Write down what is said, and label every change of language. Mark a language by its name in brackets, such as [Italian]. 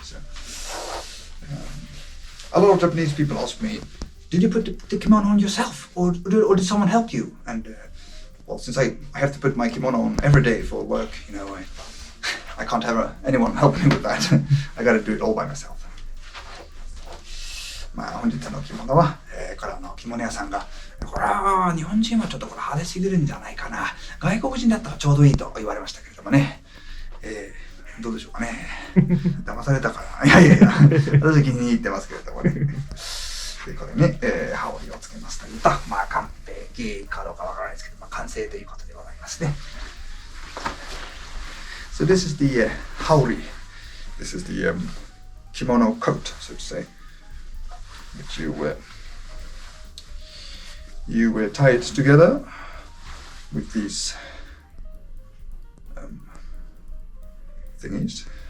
[English] So a lot of Japanese people ask me, did you put the kimono on yourself, or did someone help you? And well, since I have to put my kimono on every day for work, I can't have anyone help me with that. I gotta do it all by myself. [Japanese] 本日の着物は、これ着物屋さんが、これは日本人はちょっとこれ派手すぎるんじゃないかな、外国人だったらちょうどいいと言われましたけれどもね、どうでしょうかね。騙されたから、いや私気に入ってますけれどもね。でこれに、羽織をつけますというと、完璧かどうかわからないですけど、完成ということでございますね。 [English] So this is the haori. This is the kimono coat, so to say. But you tie it together with these thingies.